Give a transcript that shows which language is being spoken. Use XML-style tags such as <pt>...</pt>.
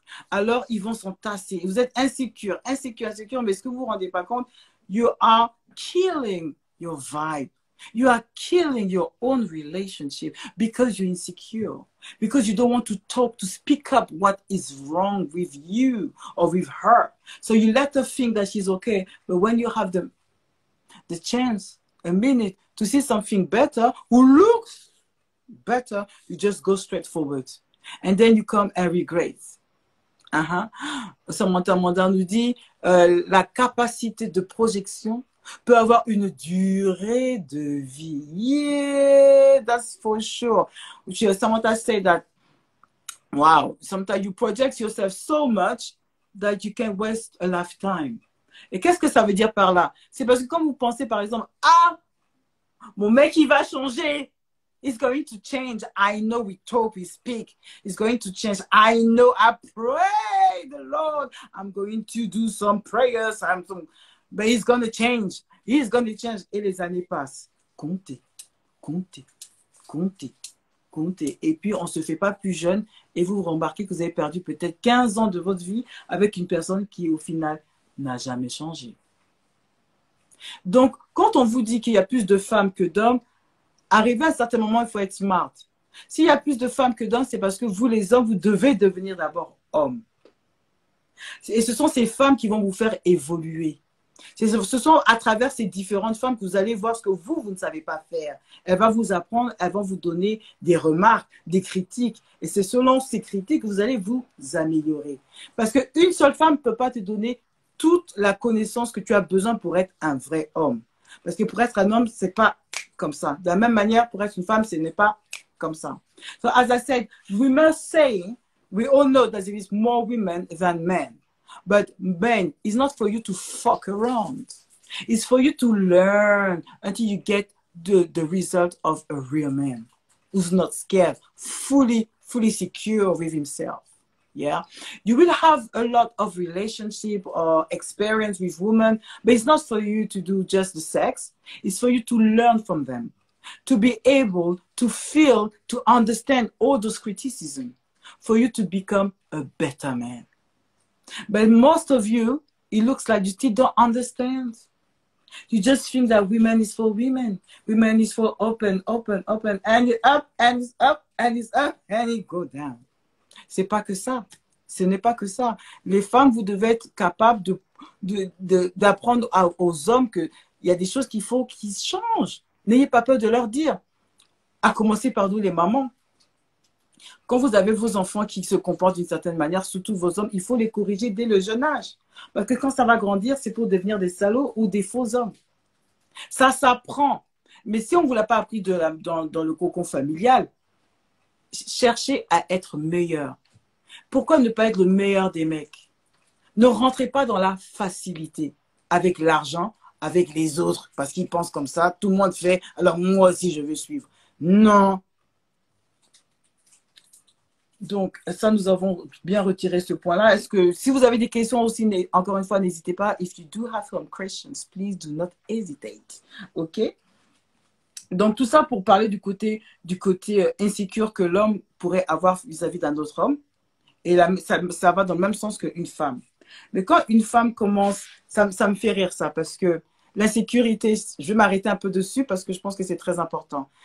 <fr>Alors, ils vont s'entasser. Vous êtes insécure, mais est-ce que vous vous rendez pas compte?</fr> <en>You are killing your vibe. You are killing your own relationship because you're insecure. Because you don't want to speak up what is wrong with you or with her. So you let her think that she's okay. But when you have the chance, a minute, to see something better, who looks better, you just go straight forward. And then you come and regret.</en> <fr>Samantha Mandar nous dit la capacité de projection peut avoir une durée de vie.</fr> <en>Yeah, that's for sure. Samantha said that, wow, sometimes you project yourself so much that you can waste a lifetime.</en> <fr>Et qu'est-ce que ça veut dire par là? C'est parce que quand vous pensez par exemple, ah, mon mec il va changer.</fr> <en>It's going to change. I know we talk, we speak. It's going to change. I know. I pray the Lord. I'm going to do some prayers. But he's going to change. He's going to change.</en> <fr>Et les années passent. Comptez, comptez, comptez, comptez. Et puis, on ne se fait pas plus jeune. Et vous remarquez que vous avez perdu peut-être 15 ans de votre vie avec une personne qui, au final, n'a jamais changé. Donc, quand on vous dit qu'il y a plus de femmes que d'hommes, arrivé à un certain moment, il faut être smart. S'il y a plus de femmes que d'hommes, c'est parce que vous, les hommes, vous devez devenir d'abord hommes. Et ce sont ces femmes qui vont vous faire évoluer. Ce sont à travers ces différentes femmes que vous allez voir ce que vous ne savez pas faire. Elles vont vous apprendre, elles vont vous donner des remarques, des critiques. Et c'est selon ces critiques que vous allez vous améliorer. Parce qu'une seule femme ne peut pas te donner toute la connaissance que tu as besoin pour être un vrai homme. Parce que pour être un homme, ce n'est pas comme ça. De la même manière, pour être une femme, ce n'est pas comme ça.</fr> <en>So as I said, we must say, we all know that there is more women than men. But men, it's not for you to fuck around. It's for you to learn until you get the result of a real man who's not scared, fully secure with himself. Yeah, you will have a lot of relationship or experience with women, but it's not for you to do just the sex. It's for you to learn from them, to be able to feel, to understand all those criticisms, for you to become a better man. But most of you, it looks like you still don't understand. You just think that women is for women. Women is for open, open, open, and it's up, and it's up, and it's up, and it go down.</en> <fr>C'est pas que ça. Ce n'est pas que ça. Les femmes, vous devez être capables d'apprendre aux hommes qu'il y a des choses qu'il faut qu'ils changent. N'ayez pas peur de leur dire. À commencer par nous, les mamans. Quand vous avez vos enfants qui se comportent d'une certaine manière, surtout vos hommes, il faut les corriger dès le jeune âge. Parce que quand ça va grandir, c'est pour devenir des salauds ou des faux hommes. Ça s'apprend. Mais si on ne vous l'a pas appris dans le cocon familial, cherchez à être meilleur. Pourquoi ne pas être le meilleur des mecs? Ne rentrez pas dans la facilité avec l'argent, avec les autres, parce qu'ils pensent comme ça, tout le monde fait, alors moi aussi je vais suivre. Non. Donc, ça, nous avons bien retiré ce point-là. Est-ce que, si vous avez des questions aussi, encore une fois, n'hésitez pas.</fr> <en>If you do have some questions, please do not hesitate. OK?</en> <fr>Donc, tout ça pour parler du côté insécure que l'homme pourrait avoir vis-à-vis d'un autre homme. Et là, ça va dans le même sens qu'une femme. Mais quand une femme commence, ça me fait rire ça, parce que l'insécurité, je vais m'arrêter un peu dessus parce que je pense que c'est très important.</fr>